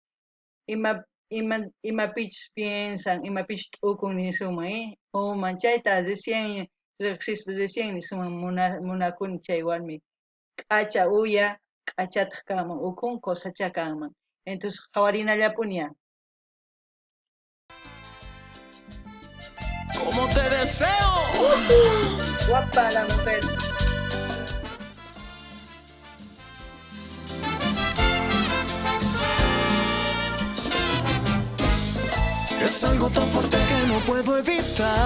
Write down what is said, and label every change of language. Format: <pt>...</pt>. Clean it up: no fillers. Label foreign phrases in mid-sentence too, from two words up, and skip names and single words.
<qu>imapichus piensan, imapichus t'ukun nisunman human chayta recién riqsispa recién nisunman munakuni chay warmi k'acha uya, k'achataq kanman ukun cosacha kanman, entonces qhawarinallapuña.</qu> <es>Como te deseo. Guapa la mujer. Es algo tan fuerte que no puedo evitar.</es>